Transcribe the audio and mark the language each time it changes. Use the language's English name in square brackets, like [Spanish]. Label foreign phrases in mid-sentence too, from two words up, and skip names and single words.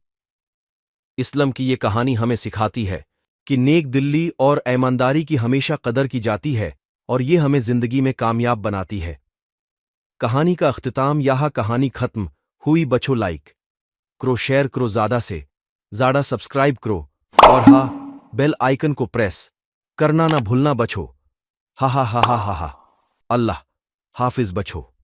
[Urdu] اسلم کی یہ کہانی ہمیں سکھاتی ہے کہ نیک دلی اور ایمانداری کی ہمیشہ قدر کی جاتی ہے اور یہ ہمیں زندگی میں کامیاب بناتی ہے۔ کہانی کا اختتام یہاں کہانی ختم ہوئی۔ بچو لائک کرو، شیئر کرو، زیادہ سے زیادہ سبسکرائب کرو اور ہاں بیل آئیکن کو پریس کرنا نہ بھولنا۔ بچو، ہا ہا ہا ہا ہا ہا۔ اللہ حافظ بچو۔